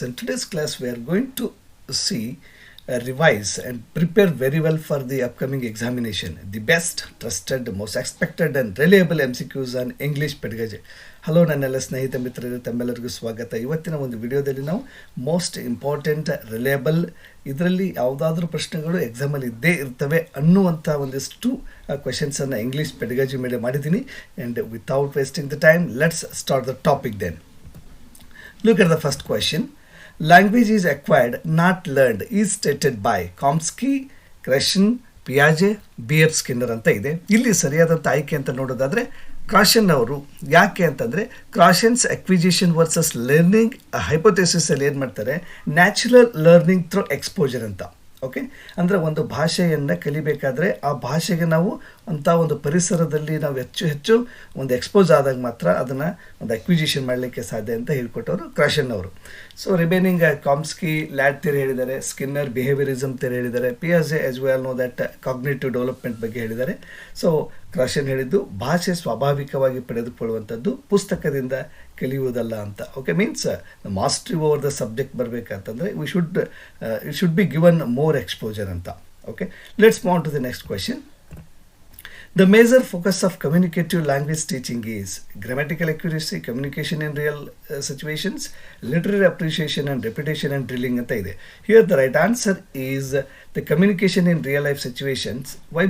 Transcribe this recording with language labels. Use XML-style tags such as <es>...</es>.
<en>In today's class, we are going to see, revise and prepare very well for the upcoming examination. The best, trusted, most expected and reliable MCQs on English Pedagogy.</en> <kn>Hello ನನ್ನೆಲ್ಲ ಸ್ನೇಹಿತ ಮಿತ್ರರೇ, ತಮ್ಮೆಲ್ಲರಿಗೂ ಸ್ವಾಗತ. ಇವತ್ತಿನ ಒಂದು ವಿಡಿಯೋದಲ್ಲಿ ನಾವು</kn> <en>most important reliable,</en> <kn>ಇದರಲ್ಲಿ ಯಾವುದಾದ್ರೂ ಪ್ರಶ್ನೆಗಳು ಎಕ್ಸಾಮಲ್ಲಿ ಇದ್ದೇ ಇರ್ತವೆ ಅನ್ನುವಂಥ ಒಂದಿಷ್ಟು ಕ್ವೆಶನ್ಸನ್ನು ಇಂಗ್ಲೀಷ್ ಪೆಡಗಾಜಿ ಮೇಲೆ ಮಾಡಿದ್ದೀನಿ.</kn> <en>And without wasting the time, let's start the topic then. Look at the first question. Language is acquired, not learned, is stated by Chomsky, Krashen, Piaget, B.F.</en> <kn>Skinner ಅಂತ ಇದೆ. ಇಲ್ಲಿ ಸರಿಯಾದಂಥ ಆಯ್ಕೆ ಅಂತ ನೋಡೋದಾದರೆ ಕ್ರಾಷನ್ ಅವರು. ಯಾಕೆ ಅಂತಂದರೆ ಕ್ರಾಷನ್ಸ್ ಅಕ್ವಿಜಿಷನ್ ವರ್ಸಸ್ ಲರ್ನಿಂಗ್ ಹೈಪೋಥೆಸಿಸಲ್ಲಿ ಏನು ಮಾಡ್ತಾರೆ,</kn> <en>natural learning through exposure</en> <kn>ಅಂತ. ಓಕೆ, ಅಂದರೆ ಒಂದು ಭಾಷೆಯನ್ನು ಕಲಿಬೇಕಾದ್ರೆ ಆ ಭಾಷೆಗೆ ನಾವು ಅಂಥ ಒಂದು ಪರಿಸರದಲ್ಲಿ ನಾವು ಹೆಚ್ಚು ಒಂದು ಎಕ್ಸ್ಪೋಸ್ ಆದಾಗ ಮಾತ್ರ ಅದನ್ನು ಒಂದು ಅಕ್ವಿಜಿಷನ್ ಮಾಡಲಿಕ್ಕೆ ಸಾಧ್ಯ ಅಂತ ಹೇಳ್ಕೊಟ್ಟವರು ಕ್ರಾಷನ್ ಅವರು. ಸೊ ರಿಮೈನಿಂಗ್ ಕಾಮ್ಸ್ಕಿ ಲ್ಯಾಡ್ ಥಿಯರಿ ಹೇಳಿದ್ದಾರೆ, ಸ್ಕಿನ್ನರ್ ಬಿಹೇವಿಯರಿಸಮ್ ಥಿಯರಿ ಹೇಳಿದ್ದಾರೆ, ಪಿಯಾಜೆ</kn> <en>as we all know that cognitive development</en> <kn>ಬಗ್ಗೆ ಹೇಳಿದ್ದಾರೆ. ಸೊ ಕ್ರಾಷನ್ ಹೇಳಿದ್ದು ಭಾಷೆ ಸ್ವಾಭಾವಿಕವಾಗಿ ಪಡೆದುಕೊಳ್ಳುವಂಥದ್ದು, ಪುಸ್ತಕದಿಂದ ಕಲಿಯುವುದಲ್ಲ ಅಂತ.</kn> <en>okay, means mastery over the subject</en> <kn>ಬರಬೇಕಂತಂದರೆ</kn> <en>It should be given more exposure ಅಂತ. Okay, let's move on to the next question. The major focus of communicative language teaching is grammatical accuracy, communication in real situations, literary appreciation and repetition and drilling</en> <kn>anta ide.</kn> <en>Here the right answer is the communication in real life situations. Why?</en>